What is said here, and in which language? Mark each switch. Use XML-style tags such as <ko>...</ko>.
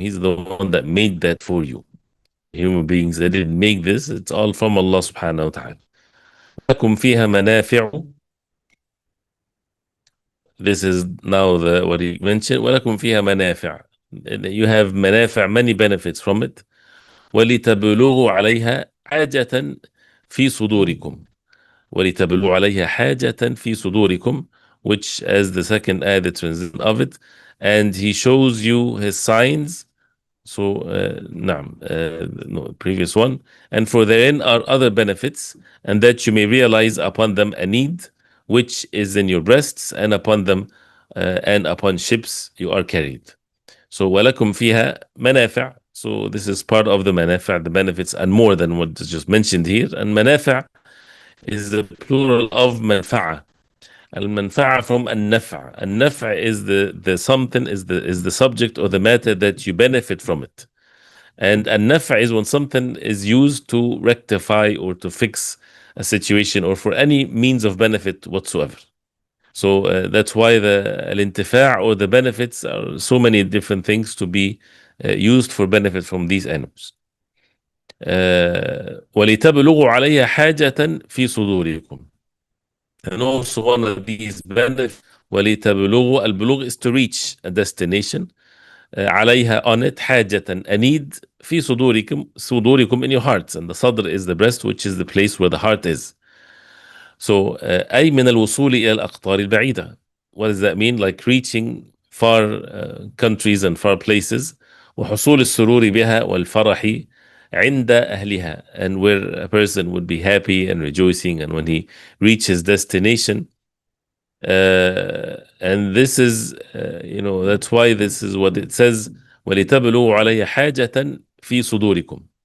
<en>He's the one that made that for you. Human beings, they didn't make this. It's all from Allah subhanahu wa ta'ala.</en> <ar>لكم فيها منافع.</ar> <en>This is now what he mentioned.</en> <ar>ولكم فيها منافع.</ar> <en>You have منافع, many benefits from it.</en> <ar>ولتبلغوا عليها حاجة في صدوركم. ولتبلغوا عليها حاجة في صدوركم,</ar> <en>which as the second ayah, the translation of it, and he shows you his signs. So, نعم, no, previous one. And for therein are other benefits, and that you may realize upon them a need, which is in your breasts, and upon them, and upon ships you are carried. So,</en> <ar>وَلَكُمْ فِيهَا مَنَافِعْ.</ar> <en>So, this is part of the manafi', the benefits, and more than what is just mentioned here. And manafi' is the plural of manfa'a. Al-manfa'a from an-naf'. An-naf' is the something, is the subject or the matter that you benefit from it. And an-naf' is when something is used to rectify or to fix a situation or for any means of benefit whatsoever. So that's why the al-intifa' or the benefits are so many different things to be used for benefit from these animals.</en> <ar>وَلِتَبْلُغُوا عَلَيْهَا حَاجَةً فِي صُدُورِكُمْ.</ar> <en>And also one of these benefits, وَلِتَبْلُغُوا, al-bulugh is to reach a destination. عليها, on it, حاجة, a need,</en> <ar>في صدوركم,</ar> <en>in your hearts. And the sadr is the breast, which is the place where the heart is. So</en> <ar>أي من الوصول إلى الأقطار البعيدة.</ar> <en>What does that mean? Like reaching far countries and far places.</en> <ar>وحصول السرور بها والفرح عند أهلها,</ar> <en>and where a person would be happy and rejoicing, and when he reaches destination. And this is, that's why this is what it says,</en> <ar>وَلِتَبْلُغُوا عَلَيْهَ حَاجَةً فِي صُدُورِكُمْ.</ar>